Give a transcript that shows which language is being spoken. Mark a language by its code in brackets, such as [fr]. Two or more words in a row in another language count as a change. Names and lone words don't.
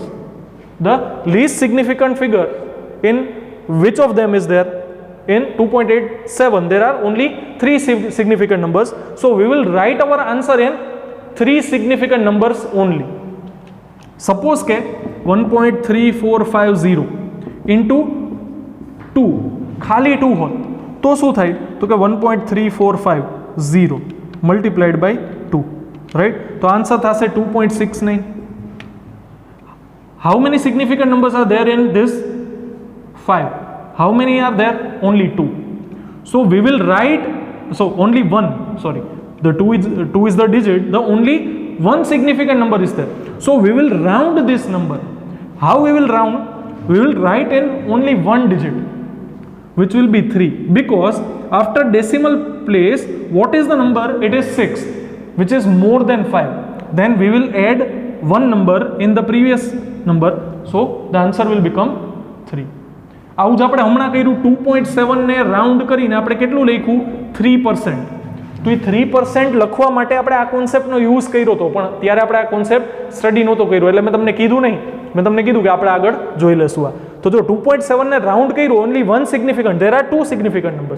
[en] The least significant figure in which of them is there? In 2.87 there are only 3 significant numbers, so we will write our answer in 3 significant numbers only. [gu] Suppose ke 1.3450 into 2 ખાલી 2 હોત તો શું થાય? તો કે [en] 1.3450 multiplied by 2, right? [gu] તો આન્સર થશે 2.69. [en] How many significant numbers are there in this? 5. How many are there? Only 2. So we will write, so only one, sorry, the 2 is the digit, the only one significant number is there. So we will round this number. How we will round? We will write in only one digit, which will be 3, because after decimal place, what is the number? It is 6, which is more than 5. Then we will add one number in the previous number, so the answer will become 3. [gu] આવું જ આપણે હમણાં કર્યું. 2.7 ને રાઉન્ડ કરીને આપણે કેટલું લખ્યું? 3%. તો એ 3% લખવા માટે આપણે આ કોન્સેપ્ટનો યુઝ કર્યો હતો, પણ ત્યારે આપણે આ [en] concept study [gu] નહોતો કર્યો, એટલે મેં તમને કીધું નહીં. મેં તમને કીધું કે આપણે આગળ જોઈ લેશું આ. તો જો 2.7 ને રાઉન્ડ કર્યું, [en] only one significant, there are 2 significant numbers.